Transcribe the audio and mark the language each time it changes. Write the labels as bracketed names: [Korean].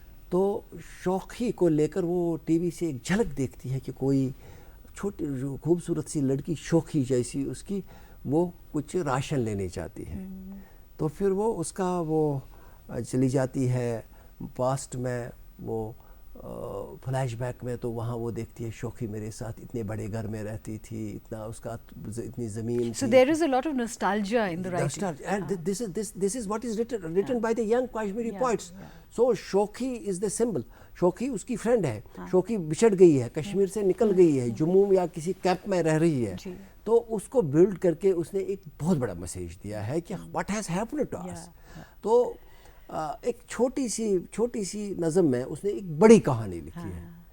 [Urdu] تو شوخی کو لے کر وہ ٹی وی سے ایک جھلک دیکھتی ہے کہ کوئی چھوٹی خوبصورت سی لڑکی شوخی جیسی اس کی, وہ کچھ راشن لینے چاہتی ہے. تو پھر وہ اس کا وہ چلی جاتی ہے پاسٹ میں, وہ فلیش بیک میں, تو وہاں وہ دیکھتی ہے شوخی میرے ساتھ اتنے بڑے گھر میں رہتی تھی, اتنا اس کا اتنی زمین. [English] So there is a lot of nostalgia in the writing. And this is what is written by the young Kashmiri poets. So شوخی is the symbol. [Urdu] شوخی اس کی فرینڈ ہے, شوخی بچھڑ گئی ہے, کشمیر سے نکل گئی ہے, جموں یا کسی کیمپ میں رہ رہی ہے. تو اس کو بلڈ کر کے اس نے ایک بہت بڑا میسیج دیا ہے کہ [English] what has happened to us. [Urdu] تو ایک چھوٹی سی نظم میں اس نے ایک بڑی کہانی لکھی ہے.